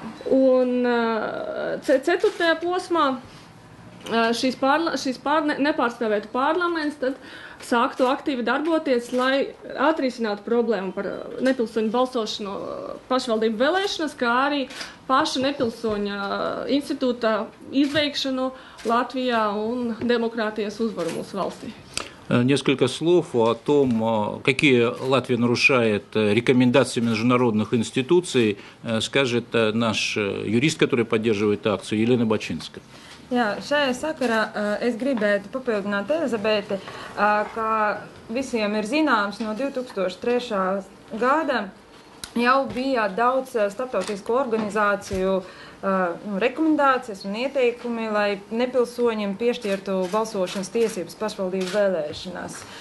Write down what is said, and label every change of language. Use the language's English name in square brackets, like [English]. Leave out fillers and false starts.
[Latvian] Un 4. posmā šīs nepārstāvētu parlaments tad sāktu aktīvi darboties, lai atrisinātu problēmu par nepilsoņu balsošanu pašvaldību vēlēšanas, kā arī paša nepilsoņa institūta izveikšanu Latvijā un demokrātijas uzvaru mūsu valstī. [Russian] Несколько слов о том, какие Латвия нарушает рекомендации международных институций, скажет наш юрист, который поддерживает акцию, Елена Бачинska. [Latvian] Jā, šajā sakarā es gribētu papildināt Elizabeti, ka visiem ir zināms no 2003. Gada jau bija daudz starptautisku organizāciju rekomendācijas un ieteikumi, lai nepilsoņiem piešķirtu balsošanas tiesības pašvaldību vēlēšanās.